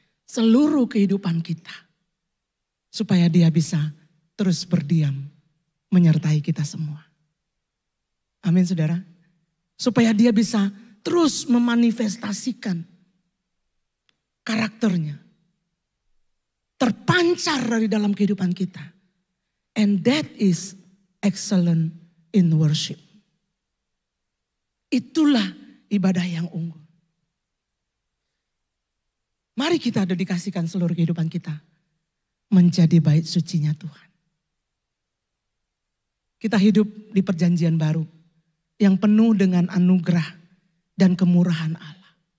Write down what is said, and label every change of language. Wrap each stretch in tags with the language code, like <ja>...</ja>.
<id>Seluruh kehidupan kita. Supaya dia bisa terus berdiam menyertai kita semua. Amin saudara. Supaya dia bisa terus memanifestasikan karakternya. Terpancar dari dalam kehidupan kita.</id> <en>And that is excellent in worship.</en> <id>Itulah ibadah yang unggul. Mari kita dedikasikan seluruh kehidupan kita. Menjadi bait sucinya Tuhan. Kita hidup di perjanjian baru. Yang penuh dengan anugerah dan kemurahan Allah.</id>